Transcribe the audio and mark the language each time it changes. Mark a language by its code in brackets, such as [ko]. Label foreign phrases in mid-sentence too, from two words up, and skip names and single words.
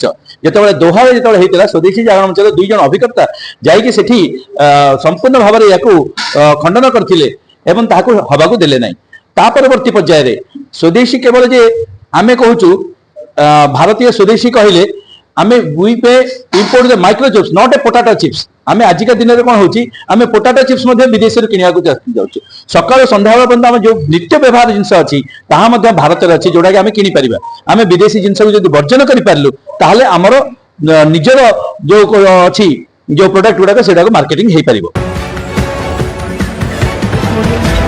[or] ଯେତେବେଳେ ଦୋହାରେ ଯେତେବେଳେ ହେଇଥିଲା, ସ୍ୱଦେଶୀ ଜାଗରଣ ମଞ୍ଚର 2 ଜଣ ଅଭିକର୍ତ୍ତା ଯାଇକି ସେଠି ସମ୍ପୂର୍ଣ୍ଣ ଭାବରେ ୟାକୁ ଖଣ୍ଡନ କରିଥିଲେ ଏବଂ ତାହାକୁ ହବାକୁ ଦେଲେ ନାହିଁ। ତା ପରବର୍ତ୍ତୀ ପର୍ଯ୍ୟାୟରେ ସ୍ୱଦେଶୀ କେବଳ ଯେ ଆମେ କହୁଛୁ ଭାରତୀୟ ସ୍ୱଦେଶୀ କହିଲେ ଆମେ [en] we pay import the micro chips not a potato chips। [or] ଆମେ ଆଜିକା ଦିନରେ କଣ ହଉଛି, ଆମେ [en] potato chips [or] ମଧ୍ୟ ବିଦେଶରୁ କିଣିବାକୁ ଯାଉଛୁ। ସକାଳୁ ସନ୍ଧ୍ୟାବେଳ ପର୍ଯ୍ୟନ୍ତ ଆମେ ଯୋଉ ନିତ୍ୟ ବ୍ୟବହାର ଜିନିଷ ଅଛି ତାହା ମଧ୍ୟ ଭାରତରେ ଅଛି, ଯୋଉଟାକି ଆମେ କିଣିପାରିବା। ଆମେ ବିଦେଶୀ ଜିନିଷକୁ ଯଦି ବର୍ଜନ କରିପାରିଲୁ, ତାହେଲେ ଆମର ନିଜର ଯୋଉ ଅଛି ଯୋଉ ପ୍ରଡକ୍ଟ ଗୁଡାକ ସେଟାକୁ ମାର୍କେଟିଂ ହେଇପାରିବ।